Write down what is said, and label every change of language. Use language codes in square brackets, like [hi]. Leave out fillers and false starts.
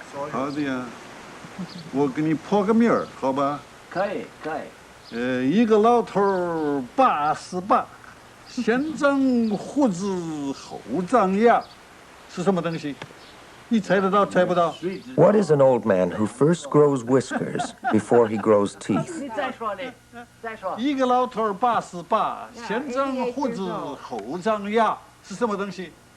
[zh] Howdy, 我给你破个名儿，好吧？可以。一个老头儿88，先长胡子后长牙，是什么东西？你猜得到？猜不到？ [en] What is an old man who first grows whiskers before he grows teeth? [zh] 你再说。一个老头儿88，先长胡子后长牙，是什么东西？